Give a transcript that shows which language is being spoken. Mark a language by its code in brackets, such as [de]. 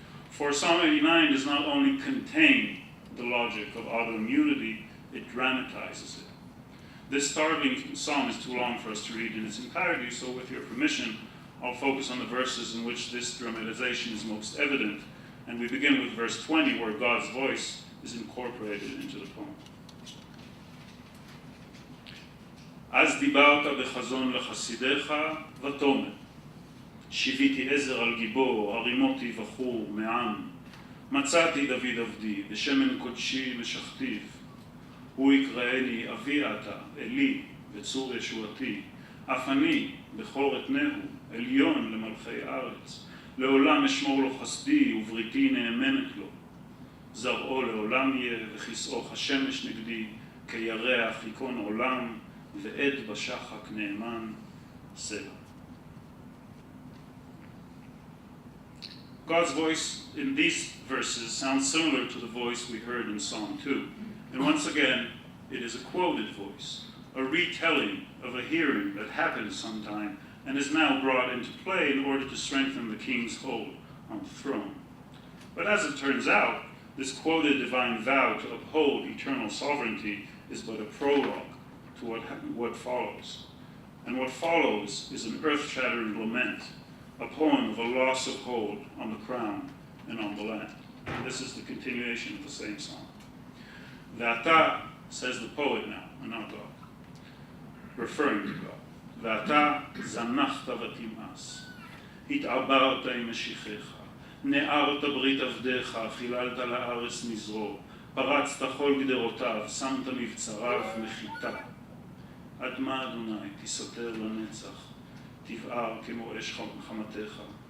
[en] For Psalm 89 does not only contain the logic of autoimmunity, it dramatizes it. This startling psalm is too long for us to read in its entirety, so with your permission, I'll focus on the verses in which this dramatization is most evident, and we begin with verse 20, where God's voice is incorporated into the poem. [he] אז דיברת בחזון לחסידיך ותאמר, שיוויתי עזר על גיבור, הרימותי בחור מעם, מצאתי דוד עבדי, בשמן קודשי משכתיו, הוא יקראני אבי אתה, אלי, וצור ישועתי, אף אני, בכור אתנהו, עליון למלכי ארץ, לעולם אשמור לו חסדי ובריתי נאמנת לו, זרעו לעולם יהיה וכסאו השמש נגדי, כירח ייכון עולם, ועד בשחק נאמן, סלע. [en] God's voice in these verses sounds similar to the voice we heard in Psalm 2. And once again, it is a quoted voice, a retelling of a hearing that happened sometime and is now brought into play in order to strengthen the king's hold on the throne. But as it turns out, this quoted divine vow to uphold eternal sovereignty is but a prologue to what follows. And what follows is an earth-shattering lament, a poem of a loss of hold on the crown and on the land. And this is the continuation of the same song. Ve'ata, says the poet now, and not God, referring to God. [he] Ve'ata zanachta v'tim'as, התעברת עם משיחך, נערת ברית עבדיך, חיללת לארץ מזרוע, פרצת כל גדרותיו, שמת מבצריו מחיתה. עד מה אדוני תסתר לנצח, תבער כמו אש חמתך.